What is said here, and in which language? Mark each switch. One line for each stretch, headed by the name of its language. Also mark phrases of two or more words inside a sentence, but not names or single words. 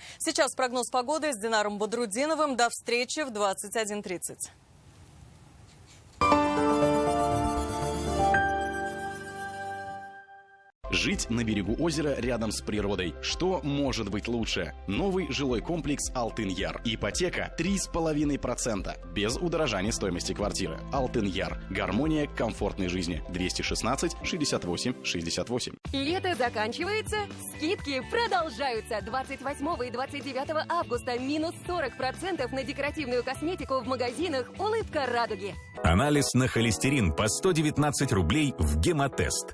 Russian: Сейчас прогноз погоды с Динаром Бодрудиновым. До встречи в 21:30. Жить на берегу озера рядом с природой. Что может быть лучше? Новый жилой комплекс «Алтын-Яр». Ипотека 3,5%. Без удорожания стоимости квартиры. «Алтын-Яр». Гармония комфортной жизни. 216 68 68. Лето заканчивается, скидки продолжаются. 28 и 29 августа минус 40% на декоративную косметику в магазинах «Улыбка радуги». Анализ на холестерин по 119 рублей в Гемотест.